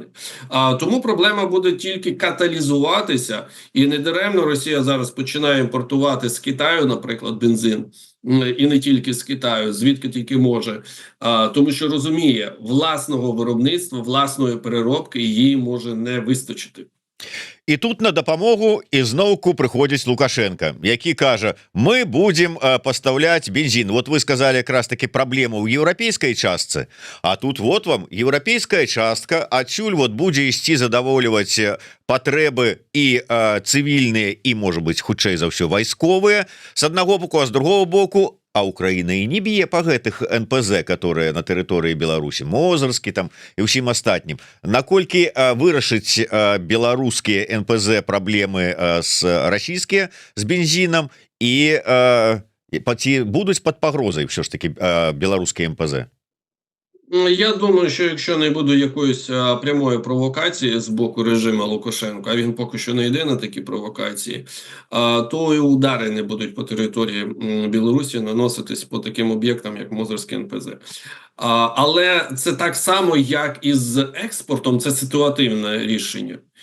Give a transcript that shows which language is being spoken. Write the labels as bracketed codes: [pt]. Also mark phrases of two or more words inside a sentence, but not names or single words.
[uk] Тому проблема буде тільки каталізуватися, і недаремно Росія зараз починає імпортувати з Китаю, наприклад, бензин. І не тільки з Китаю, звідки тільки може, тому що розуміє, власного виробництва, власної переробки їй може не вистачити. [be] І тут на дапамогу ізноўку прыходзіць Лукашенко, які кажа: [ru] мы будем поставлять бензин. Вот вы сказали [be] якраз таки праблему ў еўрапейскай частцы, а тут вот вам еўрапейская частка адсюль вот будзе ісці задаволіваць патрэбы і цывільныя і, можа быть, хутчэй за ўсё вайсковыя с аднаго боку, а з другого боку а Украина і не б'е па гэтых НПЗ, которые на тэрыторыі Беларусі, Мозырскі там і ўсім астатнім. Наколькі вырашыць беларускія НПЗ праблемы з расійскія з бензінам і ці будуць пад пагрозай все ж таки беларускія НПЗ? [uk] Я думаю, що якщо не буде якоїсь прямої провокації з боку режиму Лукашенка, а він поки що не йде на такі провокації, то і удари не будуть по території Білорусі наноситись по таким об'єктам, як Мозирське НПЗ. Але це так само, як і з експортом, це ситуативне рішення.